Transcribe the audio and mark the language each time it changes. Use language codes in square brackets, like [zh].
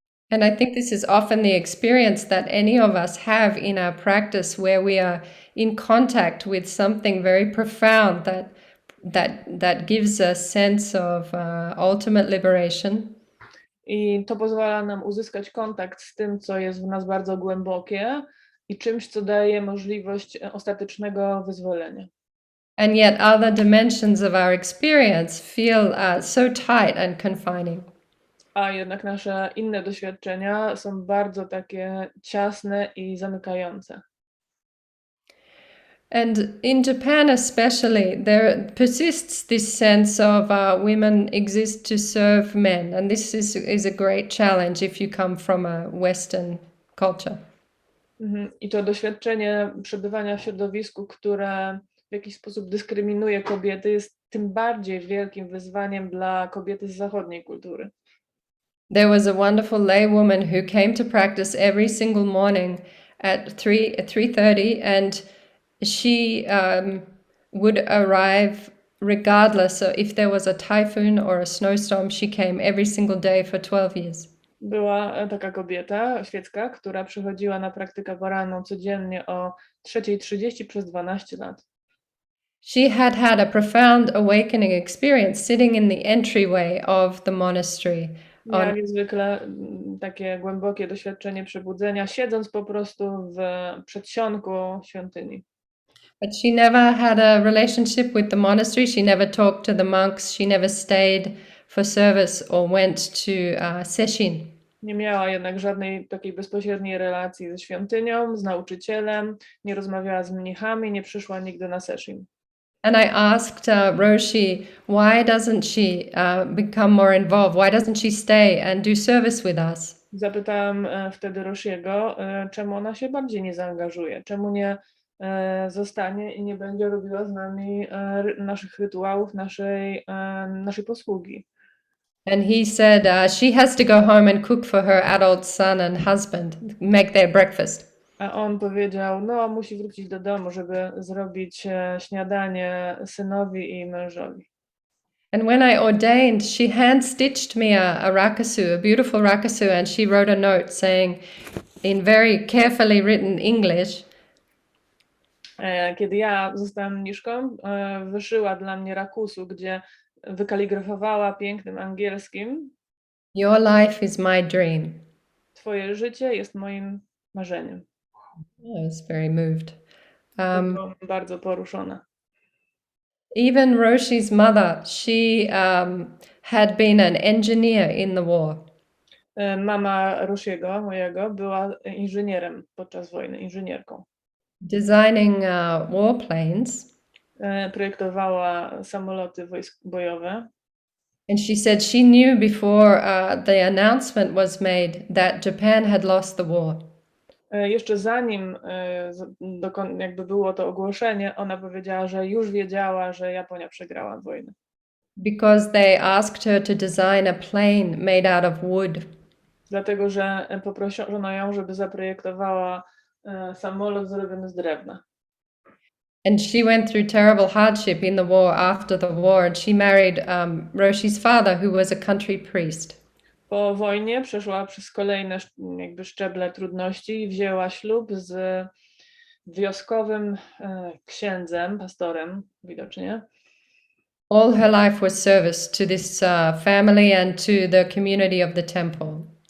[en] And I think this is often the experience that any of us have in our practice, where we are in contact with something very profound that gives a sense of ultimate liberation. [pl] I to pozwala nam uzyskać kontakt z tym, co jest w nas bardzo głębokie i czymś, co daje możliwość ostatecznego wyzwolenia. [en] And yet other dimensions of our experience feel so tight and confining. [pl] A jednak nasze inne doświadczenia są bardzo takie ciasne i zamykające. [en] And in Japan especially, there persists this sense of women exist to serve men. And this is a great challenge if you come from a Western culture. [pl] I to doświadczenie przebywania w środowisku, które w jakiś sposób dyskryminuje kobiety, jest tym bardziej wielkim wyzwaniem dla kobiety z zachodniej kultury. [en] There was a wonderful laywoman who came to practice every single morning at 3:30, and she would arrive regardless of if there was a typhoon or a snowstorm. She came every single day for 12 years. [pl] Była taka kobieta świecka, która przychodziła na praktykę poranną codziennie o 3:30 przez 12 lat. [en] She had a profound awakening experience sitting in the entryway of the monastery. [pl] Miała niezwykle takie głębokie doświadczenie przebudzenia, siedząc po prostu w przedsionku świątyni. [en] But she never had a relationship with the monastery. She never talked to the monks. She never stayed for service or went to sesshin. [pl] Nie miała jednak żadnej takiej bezpośredniej relacji ze świątynią, z nauczycielem, nie rozmawiała z mnichami, nie przyszła nigdy na sesshin. [en] And I asked Roshi, why doesn't she become more involved? Why doesn't she stay and do service with us? [pl] Zapytałam wtedy Roshiego, czemu ona się bardziej nie zaangażuje, czemu nie zostanie i nie będzie robiła z nami naszych rytuałów, naszej posługi. [en] And he said she has to go home and cook for her adult son and husband, make their breakfast. [pl] A on powiedział, no musi wrócić do domu, żeby zrobić śniadanie synowi i mężowi. [en] And when I ordained, she hand-stitched me a rakusu, a beautiful rakusu, and she wrote a note saying, in very carefully written English, [pl] Kiedy ja zostałam mniszką, wyszyła dla mnie rakusu, gdzie wykaligrafowała pięknym angielskim: [en] "Your life is my dream." [pl] Twoje życie jest moim marzeniem. [en] I was very moved. [pl] Byłam bardzo poruszona. [en] Even Roshi's mother, she had been an engineer in the war. [pl] Mama Roshiego, mojego, była inżynierem podczas wojny, inżynierką. [en] Designing warplanes. [pl] Projektowała samoloty bojowe. [en] And she said she knew before the announcement was made that Japan had lost the war. [pl] Jeszcze zanim jakby było to ogłoszenie, ona powiedziała, że już wiedziała, że Japonia przegrała wojnę. [en] Because they asked her to design a plane made out of wood. [pl] Dlatego, że poproszono ją, żeby zaprojektowała samolot zrobiony z drewna. [en] And she went through terrible hardship in the war after the war, and she married Roshi's father, who was a country priest. [pl] Po wojnie przeszła przez kolejne jakby szczeble trudności i wzięła ślub z wioskowym księdzem, pastorem widocznie. [en] All her life was service to this family and to the community of the temple.